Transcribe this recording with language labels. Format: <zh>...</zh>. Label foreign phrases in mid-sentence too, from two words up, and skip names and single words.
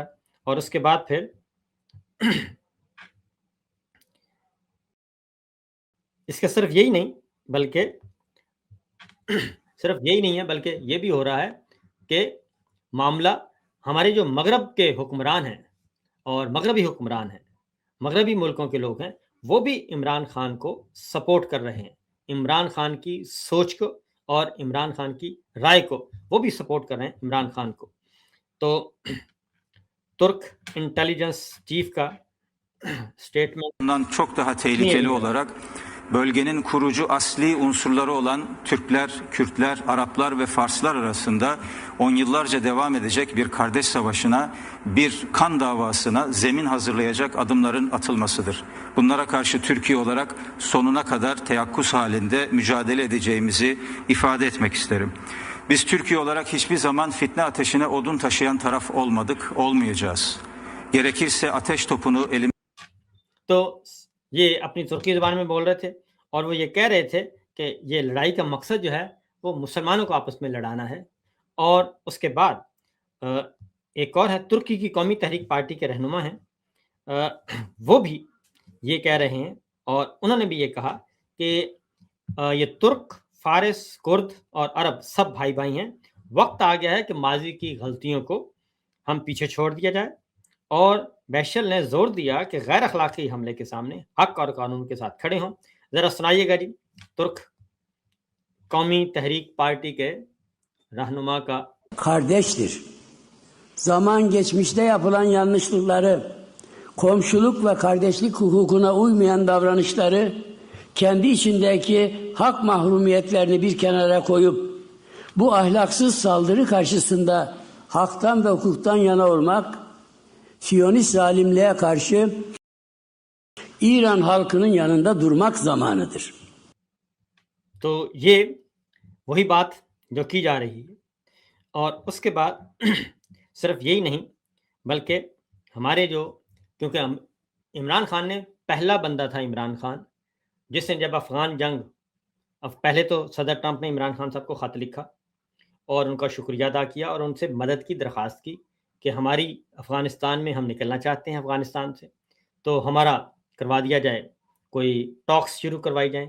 <ur>اور اس کے بعد پھر اس کا صرف یہی نہیں بلکہ یہ بھی ہو رہا ہے کہ معاملہ ہمارے جو مغرب کے حکمران ہیں اور مغربی حکمران ہیں, مغربی ملکوں کے لوگ ہیں, وہ بھی عمران خان کو سپورٹ کر رہے ہیں. عمران خان کی سوچ کو اور عمران خان کی رائے کو وہ بھی سپورٹ کر رہے ہیں عمران خان کو. تو ترک انٹیلیجنس چیف کا</ur> <tr>Bundan çok daha tehlikeli olarak bölgenin kurucu asli unsurları olan Türkler, Kürtler, Araplar ve Farslar arasında 10 yıllarca devam edecek bir kardeş savaşına, bir kan davasına zemin hazırlayacak adımların atılmasıdır. Bunlara karşı Türkiye olarak sonuna kadar teyakkuz halinde mücadele edeceğimizi ifade etmek isterim. Biz Türkiye olarak hiçbir zaman fitne ateşine odun taşıyan taraf olmadık, olmayacağız. Gerekirse ateş topunu elimizde.</tr> <ur>تو یہ اپنی ترکی زبان میں بول رہے تھے اور وہ یہ کہہ رہے تھے کہ یہ لڑائی کا مقصد جو ہے وہ مسلمانوں کو آپس میں لڑانا ہے. اور اس کے بعد ایک اور ہے, ترکی کی قومی تحریک پارٹی کے رہنما ہیں, وہ بھی یہ کہہ رہے ہیں اور انہوں نے بھی یہ کہا کہ یہ ترک, فارس, کرد اور عرب سب بھائی بھائی ہیں. وقت آ گیا ہے کہ ماضی کی غلطیوں کو ہم پیچھے چھوڑ دیا جائے. اور بیشل نے زور دیا کہ غیر اخلاقی حملے کے سامنے حق اور قانون کے saath کھڑے ہوں. ذرا سنائیے گا جی ترک قومی تحریک پارٹی کے رہنما کا.</ur> <tr>Kardeştir. Zaman geçmişte yapılan yanlışlıkları, komşuluk ve kardeşlik hukukuna uymayan davranışları, kendi içindeki hak mahrumiyetlerini bir kenara koyup bu ahlaksız saldırı karşısında haktan ve hukuktan yana olmak, Siyonist zalimliğe karşı İran halkının yanında durmak zamanıdır.</tr> <ur>تو یہ وہی بات جو کی جا رہی ہے. اور اس کے بعد صرف یہی نہیں بلکہ ہمارے کیونکہ عمران خان نے پہلا بندہ تھا, عمران خان, جس نے جب افغان جنگ, پہلے تو صدر ٹرمپ نے عمران خان صاحب کو خط لکھا اور ان کا شکریہ ادا کیا اور ان سے مدد کی درخواست کی کہ ہماری افغانستان میں ہم نکلنا چاہتے ہیں افغانستان سے, تو ہمارا کروا دیا جائے, کوئی ٹاکس شروع کروائی جائیں.</ur>